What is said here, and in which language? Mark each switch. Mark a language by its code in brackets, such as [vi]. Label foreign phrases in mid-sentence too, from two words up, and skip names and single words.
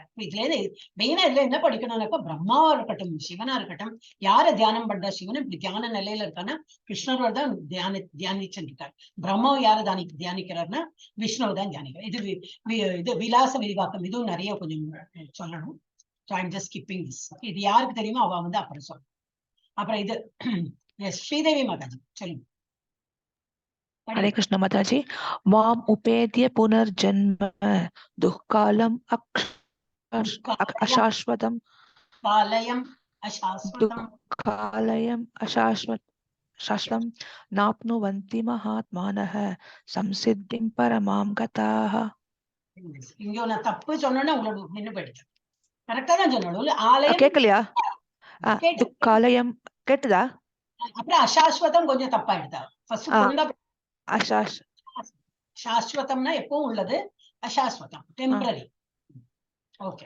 [ta] இதுல மெயினா இதுல என்ன படிக்கணும்னாக்கா, பிரம்மாவா இருக்கட்டும் சிவனா இருக்கட்டும், யார தியானம் பண்ற, சிவனும் இப்படி தியான நிலையில இருக்கான்னா கிருஷ்ணரோட தான் தியானிச்சுருக்கார். பிரம்மாவை யார தியானிக்கிறார்னா விஷ்ணுவை தான் தியானிக்கிறார். இது விலாச விரிவாக்கம், இதுவும் நிறைய கொஞ்சம் சொல்லணும். இது யாருக்கு தெரியுமோ அவ வந்து அப்புறம் சொல்லணும். அப்புறம் இது ஸ்ரீதேவி மாதாஜி சொல்லுங்க. [hi] हरे कृष्ण माताजी. [sa] माम उपेद्य पुनर्जन्म दुःखालम अशाश्वतम शाश्वतं नाप्नुवन्ति महात्मानः संसिद्धिं परमां गताः. [ta] இங்க நான் தப்பு சொன்னேன்னா உங்களோட நின்னு போயிடுச்சு. கரெக்டா தான் சொன்னோம். ஆலயம் கேக்கலையா? துக்காலயம் கேட்டுதா? அப்புறம் அசாஸ்வதம் கொஞ்சம் தப்பா எடுத்தா. சாஸ்வதம்னா எப்பவும் உள்ளது, அசாஸ்வதம் டெம்பரரி.